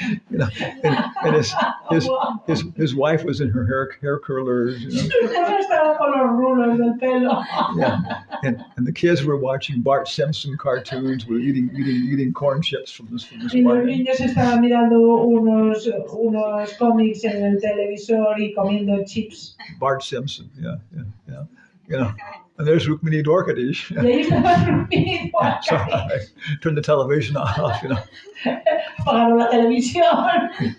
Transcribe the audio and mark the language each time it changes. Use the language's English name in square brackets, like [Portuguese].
[English] You know, and his wife was in her hair curlers. You know. [Spanish] Estaba con los rulos del pelo. [English] Yeah, and the kids were watching Bart Simpson cartoons. Were eating corn chips from this [Spanish] Y los [English] Bart. [Spanish] niños estaban mirando unos cómics en el televisor y comiendo chips. [English] Bart Simpson. Yeah. You know, and there's Rukmini Dwarkadish. [Spanish] Y ahí estaba Rukmini [English] So [Spanish] Dwarkadish. [English] I turned the television off. You know. [Spanish] Apagaron la televisión.